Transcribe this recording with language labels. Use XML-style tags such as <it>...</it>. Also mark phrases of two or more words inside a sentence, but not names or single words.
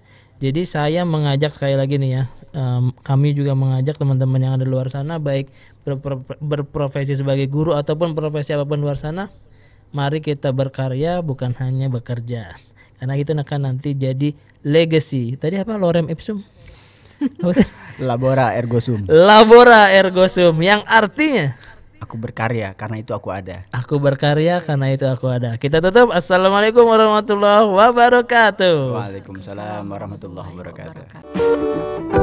<id>Jadi saya mengajak sekali lagi nih ya, kami juga mengajak teman-teman yang ada di luar sana, baik berprofesi sebagai guru ataupun profesi apapun luar sana, mari kita berkarya bukan hanya bekerja. Karena itu akan nanti jadi legacy. Tadi apa?</id> <la>Lorem ipsum? Labora ergo sum. Labora ergo sum,</la> <id>yang artinya aku berkarya karena itu aku ada. Aku berkarya karena itu aku ada. Kita tutup.</id> <ar>السلام عليكم ورحمة الله وبركاته. وعليكم السلام ورحمة الله وبركاته.</ar>